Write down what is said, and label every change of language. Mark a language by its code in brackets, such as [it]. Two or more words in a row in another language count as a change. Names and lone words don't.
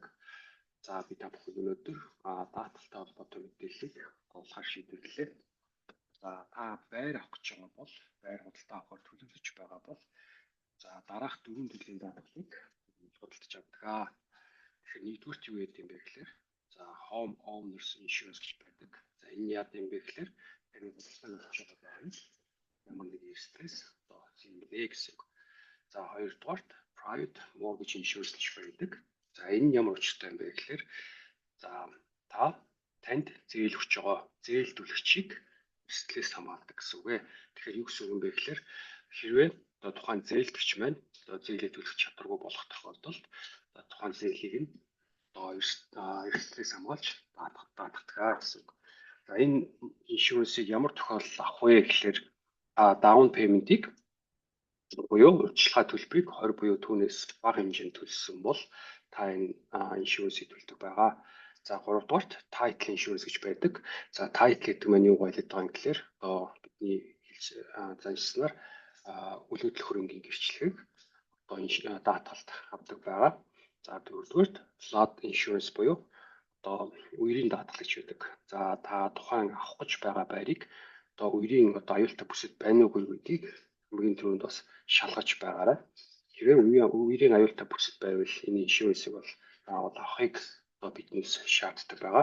[mn] За би та бүхэнд өнөөдөр даатгалтай холбоотой мэдээллийг олохоор шийдвэрлэлээ. За та байр авах гэж байгаа бол байр худалдаа авахар төлөвлөж байгаа бол за дараах 4 төрлийн даатгалыг худалдаж авдаг. Тэгэхээр нэгдүгээр юу гэдэг юм бэ гэхээр за [en] home owners insurance [mn] гэж байдаг. За энэ яа гэм бэ гэхээр энэ худалдааны авах байгаа юм. Ямар нэг стресс одоо зинлээ гэсэн. За хоёрдугаарт [en] private mortgage insurance [mn] гэж байдаг. За энэ ямар учиртай юм бэ гэхээр за танд зээл өгч байгаа зээл төлөгчийг эрсдлээс хамгаалдаг гэсэн үг ээ. Тэгэхээр юу гэсэн үг юм бэ гэхээр хэрвээ одоо тухайн зээлдэгч маань одоо зээлээ төлөх чадваргүй болох тохиолдолд тухайн зээлийг нь одоо эрсдлээс хамгаалж даатгадаг гэсэн үг. За энэ иншурансыг ямар тохиолдолд авах вэ гэхээр [en] down paymentийг [mn] буюу урьдчилгаа төлбөрийг 20 буюу түүнээс бага хэмжээнд төлсөн бол та энэ иншурансыг төлдөг байгаа. За 3 дугаарт [en] title insurance [mn] гэж байдаг. За title гэдэг нь юу байлаад байгаа юм гэхээр одоо бидний заншснаар үйл хөдлөх хөрөнгийн гэрчлэгийг одоо даатгалд авдаг байгаа. За 4 дугаарт [en] flood insurance [mn] буюу одоо үерийн даатгал гэж байдаг. За та тухайн авах гэж байгаа байрыг одоо үерийн одоо аюултай бүсэд байна уугүй гэдгийг хамгийн түрүүнд бас шалгаж байгаарай. Хэрвээ үерийн аюултай бүсэд байвал энэ иншурансыг бол авахыг одоо биднээс шаарддаг байгаа.